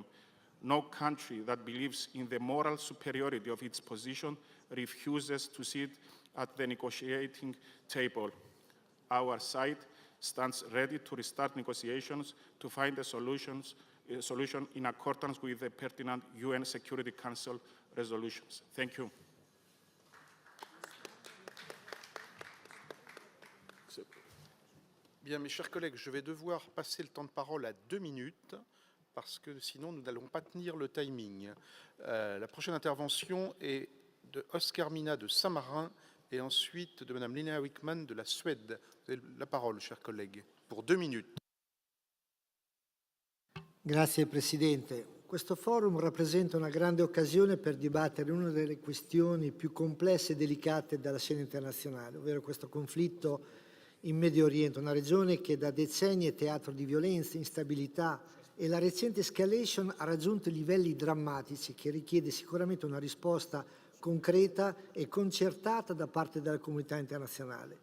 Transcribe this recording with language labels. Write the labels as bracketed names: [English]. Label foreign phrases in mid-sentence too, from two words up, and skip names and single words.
[English] No country that believes in the moral superiority of its position refuses to sit at the negotiating table. Our side stands ready to restart negotiations to find a solution in accordance with the pertinent UN Security Council resolutions. Thank you. [French] Bien, mes chers collègues, je vais devoir passer le temps de parole à 2 minutes, parce que sinon nous n'allons pas tenir le timing. La prochaine intervention est de Oscar Mina de Saint-Marin et ensuite de Madame Linnea Wickman de la Suède. Vous avez la parole, chers collègues, pour 2 minutes. [Italian] Grazie Presidente. Questo forum rappresenta una grande occasione per dibattere una delle questioni più complesse e delicate della scena internazionale, ovvero questo conflitto in Medio Oriente, una regione che da decenni è teatro di violenza, instabilità, e la recente escalation ha raggiunto livelli drammatici che richiede sicuramente una risposta concreta e concertata da parte della comunità internazionale.